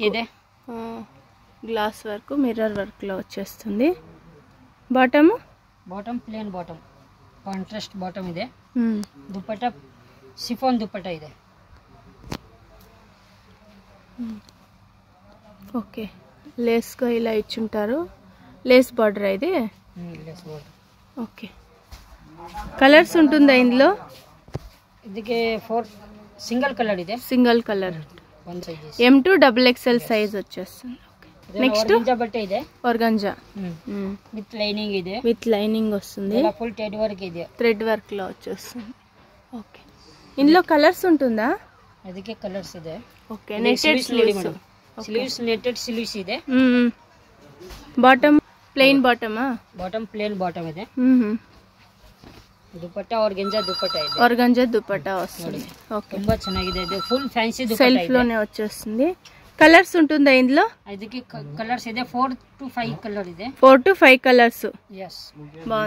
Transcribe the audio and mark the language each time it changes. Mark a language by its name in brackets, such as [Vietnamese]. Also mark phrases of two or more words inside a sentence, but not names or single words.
[Kannada] ಇದೆ. [English] glass work mirror work [Telugu] లో వచ్చేస్తుంది. బాటమ్ [English] bottom plain bottom. contrast bottom ಇದೆ. [Kannada] ದುಪಟ್ಟಾ ಶಿಫಾನ್ ದುಪಟ್ಟಾ ಇದೆ. [English] okay lace [Telugu] గా ఇలా ఇచ్చుంటారు. [English] lace border [Telugu] ఇది. [English] okay colours [Telugu] ఉంటుందా ఇందులో? [Kannada] ಇದಕ್ಕೆ 4 [English] single colour [Kannada] ಇದೆ. [English] single colour. one size. [Telugu] M2 XXL సైజ్ వచ్చేస్తుంది. నెక్స్ట్ ఆర్గంజా బట్ట ಇದೆ. ఆర్గంజా [English] with lining ಇದೆ. with lining [Telugu] వస్తుంది. [English] full thread work ಇದೆ. thread work [Telugu] లో వచ్చేస్తుంది. ఓకే ఇందులో కలర్స్ ఉంటుందా? [Kannada] ಅದಕ್ಕೆ ಕಲರ್ಸ್ ಇದೆ. [English] okay netted sleeves. sleeves netted sleeves [Kannada] ಇದೆ. [English] bottom plain bottom? bottom plain bottom [Kannada] ಇದೆ. ದುಪಟ್ಟಾ ಆರ್ಗಂಜಾ ದುಪಟ್ಟಾ ಇದೆ. [Telugu] ಆರ್ಗಂಜಾ ದುಪಟ್ಟಾ వస్తుంది. ఓకే [Kannada] ತುಂಬಾ ಚೆನ್ನಾಗಿದೆ. ಇದು [English] full fancy [Kannada] ದುಪಟ್ಟಾ ಇದೆ. [Telugu] సెల్ఫ్ లోనే వచ్చేస్తుంది. కలర్స్ ఉంటుందా ఇందులో? [Kannada] ಇದಕ್ಕೆ ಕಲರ್ಸ್ ಇದೆ. 4 to 5 ಕಲರ್ ಇದೆ. [Telugu] 4 to 5 కలర్స్. [English] yes [Telugu] బాగుంది.